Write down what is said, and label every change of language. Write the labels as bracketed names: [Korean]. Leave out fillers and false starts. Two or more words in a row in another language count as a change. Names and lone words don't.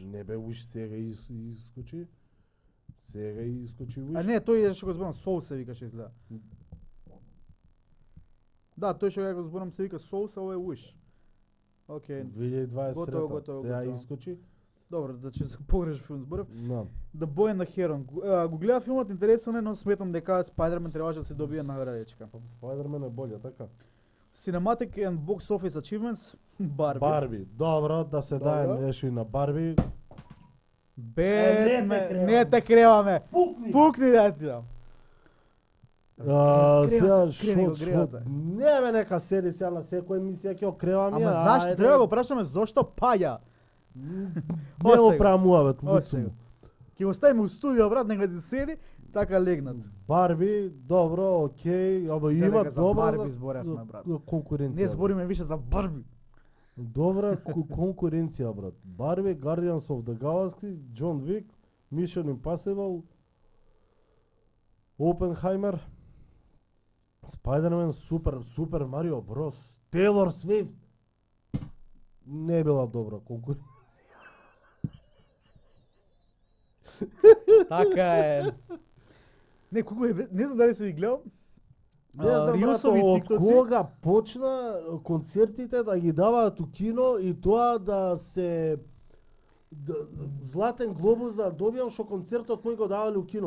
[Macedonian] Не бе, Wish сега искочи. Сега искочи Wish. А не, тој е што го зборам, Soul се викаше изгледа. Да, тој што ја го зборам се вика Soul, ова е Wish. Океј. 2023. Готово. Сега искочи. Добро, значи за погреш филм зборав. Да. The Boy and the Heron. Го гледав филмот, интересен е, но сметам дека Spider-Man требаше да се добие наградечка. Spider-Man е болја, така. [English] Cinematic and Box Office Achievements, [Macedonian] Барби. Барби. Добро, да се Добро. даде нешто и на Барби. Бетмен, не те креваме. Пукни да ти дам. Сега крени го шо, гревата. не бе нека седи сега на секоја емисија ќе окревам Ама зашто треба да го прашаме зошто паѓа? Не го Остави го. правам муавет, Остави луцу. го. Ќе го ставиме у студио, брат, нека се седи, Така легнат. Барби, добро, окей, ама Сега има дека за добра Барби зборевме, брат. конкуренција. Не збориме више за Барби. Добра конкуренција, брат. Барби, Guardians of the Galaxy, John Wick, Mission Impossible, Oppenheimer, Spider-Man, Super Mario Bros. Taylor Swift. Не била добра конкуренција. Така е. Не, колку е, не знам дали си ги гледал. Не знам, брат, Рилсови од тиктоци. кога почна концертите да ги даваат у кино и тоа да се Златен глобус да добијам што концертот мој го давале у кино.